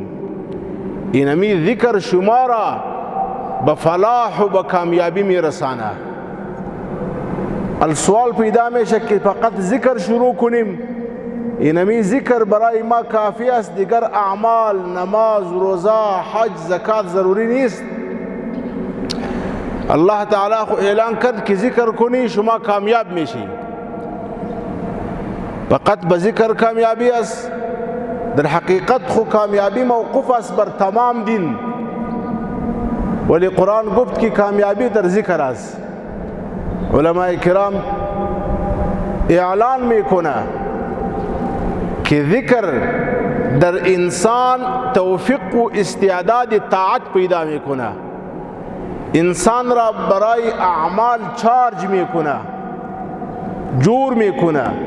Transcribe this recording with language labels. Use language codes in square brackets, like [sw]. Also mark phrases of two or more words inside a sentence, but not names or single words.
[fa] اینمی ذکر شما را به فلاح و به کامیابی میرسانه. السوال پیدا میشه که فقط ذکر شروع کنیم، اینمی ذکر برای ما کافی است، دیگر اعمال، نماز، روزه، حج، زکات ضروری نیست؟ الله تعالی خو اعلان کرد که ذکر کنی شما کامیاب میشی. فقط به ذکر کامیابی است؟ در حقیقت خو کامیابی موقوف است بر تمام دین، ولی قرآن گفت که کامیابی در ذکر است. علماء کرام اعلان میکنه که ذکر در انسان توفیق و استعداد طاعت پیدا میکنه، انسان را برای اعمال چارج میکنه، جور میکنه.